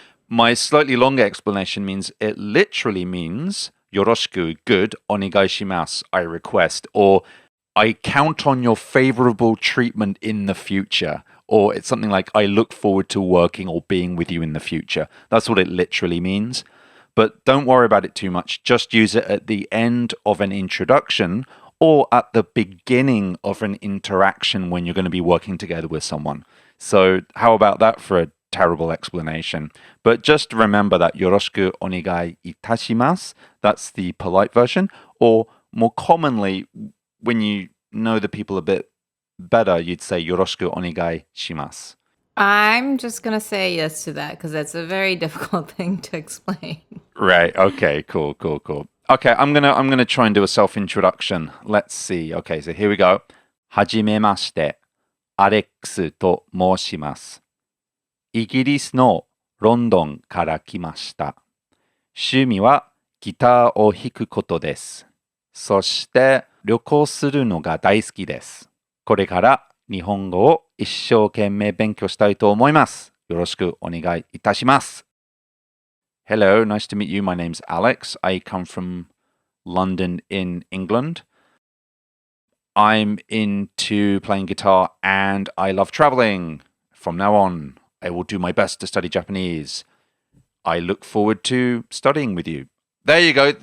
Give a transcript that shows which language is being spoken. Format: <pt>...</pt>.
<en>My slightly longer explanation means it literally means よろしく good, お願いします I request, or I count on your favorable treatment in the future, or it's something like I look forward to working or being with you in the future. That's what it literally means. But don't worry about it too much. Just use it at the end of an introduction or at the beginning of an interaction when you're going to be working together with someone. So how about that for a terrible explanation? But just remember that</en> <ja>よろしくお願いいたします.</ja> <en>That's the polite version. Or more commonly, when you know the people a bit better, you'd say</en> <ja>よろしくお願いします.</ja> <en>I'm just going to say yes to that because that's a very difficult thing to explain. Right. Okay. Cool. Okay, I'm gonna try and do a self-introduction. Let's see. Okay, so here we go.</en> <ja>はじめまして、アレックスと申します。イギリスのロンドンから来ました。趣味はギターを弾くことです。そして旅行するのが大好きです。これから日本語を一生懸命勉強したいと思います。よろしくお願いいたします。</ja> <en>Hello, nice to meet you. My name's Alex. I come from London in England. I'm into playing guitar and I love traveling. From now on, I will do my best to study Japanese. I look forward to studying with you. There you go.</en>